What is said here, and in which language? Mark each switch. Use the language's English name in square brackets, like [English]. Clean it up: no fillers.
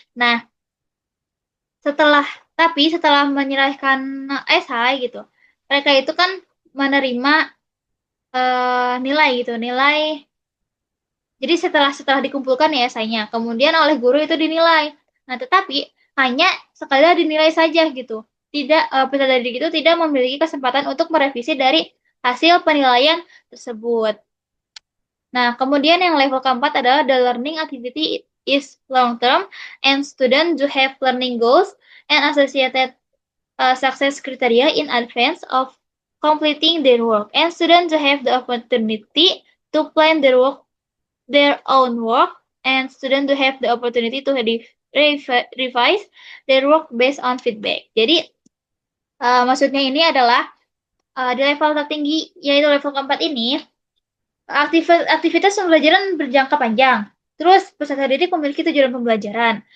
[Indonesian] Nah, setelah menyerahkan esai gitu, mereka itu kan menerima nilai gitu, nilai. Jadi setelah dikumpulkan ya esainya, kemudian oleh guru itu dinilai. Nah, tetapi hanya sekadar dinilai saja gitu. Peserta didik itu tidak memiliki kesempatan untuk merevisi dari hasil penilaian tersebut. Nah, kemudian yang level keempat adalah [English] the learning activity is long term and students do have learning goals and associated success criteria in advance of completing their work, and students do have the opportunity to plan their own work, and students do have the opportunity to revise their work based on feedback. [Indonesian] Jadi maksudnya ini adalah di level tertinggi yaitu level keempat ini aktivitas pembelajaran berjangka panjang. Terus peserta didik memiliki tujuan pembelajaran.